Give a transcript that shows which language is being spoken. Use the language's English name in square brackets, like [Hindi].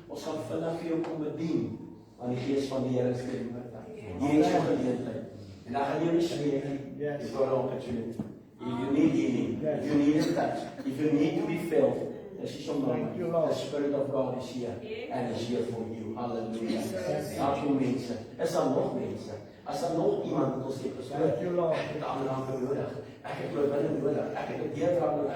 [Afrikaans] Ons gaan vandag vir jou kom bedien aan die Gees van die Here se woord. Hier is jou geleentheid. En dan gaan jy nie spreek nie. [English] You've got an opportunity. If you need healing, if you need a touch, if you need to be filled, this is your moment. The Spirit of God is here and is here for you. [Afrikaans] Hallelujah. Dank u mense. Is daar nog mense? As daar nog iemand wat ons het gespreek, ek het aanraking nodig. Ek het oorwinning nodig. Ek het 'n deurbraak nodig.